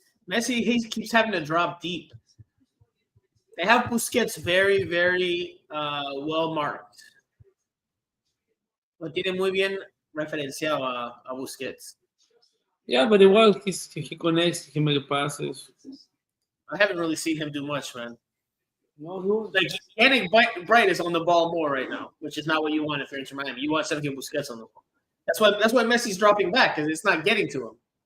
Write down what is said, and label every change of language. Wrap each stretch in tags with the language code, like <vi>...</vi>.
<en>Messi, he keeps having to drop deep. They have Busquets very, very well marked.</en> <es>Lo tiene muy bien referenciado a Busquets.</es> <en>Yeah, but</en> <es>igual</es> <en>he connects, he makes passes. I haven't really seen him do much, man. No, he was. Like Yannick Bright is on the ball more right now, which is not what you want if you're Inter Miami. You want Sergio Busquets on the ball. That's why Messi's dropping back, because it's not getting to him.</en>